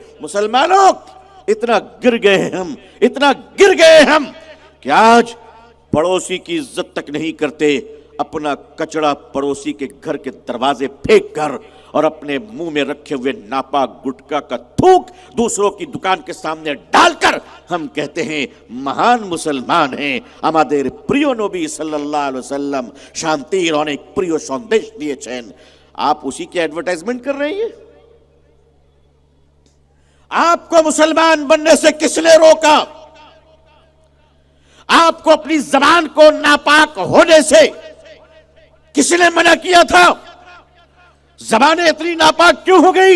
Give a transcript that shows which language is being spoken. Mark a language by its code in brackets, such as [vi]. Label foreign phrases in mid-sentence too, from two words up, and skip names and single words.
[ur] مسلمانوں، اتنا گر گئے ہم کہ آج پڑوسی کی عزت تک نہیں کرتے. اپنا کچڑا پڑوسی کے گھر کے دروازے پھینک کر اور اپنے منہ میں رکھے ہوئے ناپاک گٹکا کا تھوک دوسروں کی دکان کے سامنے ڈال کر ہم کہتے ہیں مہان مسلمان ہیں. [bn] আমাদের প্রিয় নবী [ar] صلى الله عليه وسلم [bn] শান্তির অনেক প্রিয় সন্দেশ দিয়েছেন. [ur] آپ اسی کی ایڈورٹائزمنٹ کر رہے ہیں. آپ کو مسلمان بننے سے کس نے روکا؟ آپ کو اپنی زبان کو ناپاک ہونے سے کس نے منع کیا تھا؟ زبانیں اتنی ناپاک کیوں ہو گئی؟